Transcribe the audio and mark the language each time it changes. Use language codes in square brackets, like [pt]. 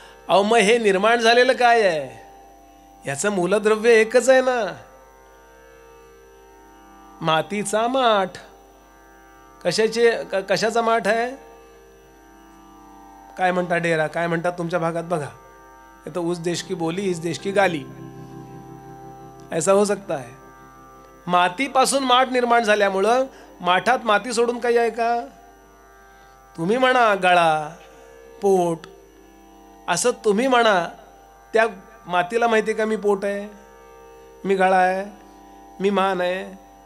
[mr] अहो मग हे निर्माण झालेलं काय आहे, याचं मूलद्रव्य एकच आहे ना, मातीचा माठ. कशाचा माठ आहे, काय म्हणतात डेरा, काय म्हणतात तुमच्या भागात बघा. [hi] ये तो उस देश की बोली इस देश की गाली, ऐसा हो सकता है. [mr] मातीपासून माठ निर्माण झाल्यामुळं माठात माती सोडून काही आहे का? तुम्ही म्हणा गळा, पोट, असं तुम्ही म्हणा, त्या मातीला माहिती का मी पोट आहे, मी गळा आहे, मी मान आहे?